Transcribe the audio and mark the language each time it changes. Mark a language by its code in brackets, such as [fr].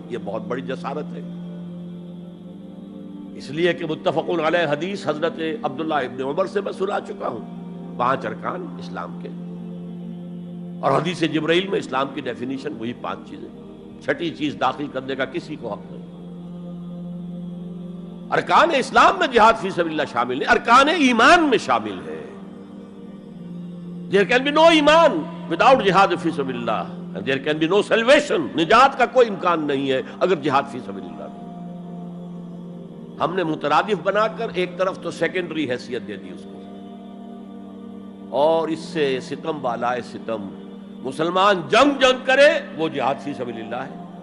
[ur] یہ بہت بڑی جسارت ہے، اس لیے کہ متفق علیہ حدیث حضرت عبداللہ ابن عمر سے میں سنا چکا ہوں 5 ارکان اسلام کے، اور حدیث جبرائیل میں اسلام کی ڈیفینیشن وہی 5 چیزیں. چھٹی چیز داخل کرنے کا کسی کو حق نہیں. ارکان اسلام میں جہاد فی سبیل اللہ شامل ہے، ارکان ایمان میں شامل ہے. [en] There can be no ایمان without جہاد فی سبیل اللہ، and there can be no salvation. [ur] نجات کا کوئی امکان نہیں ہے اگر جہاد فی سبیل اللہ نہیں. ہم نے مترادف بنا کر ایک طرف تو سیکنڈری حیثیت دے دی اس کو، اور اس سے ستم بالائے ستم مسلمان جنگ کرے وہ جہاد فی سبیل اللہ ہے.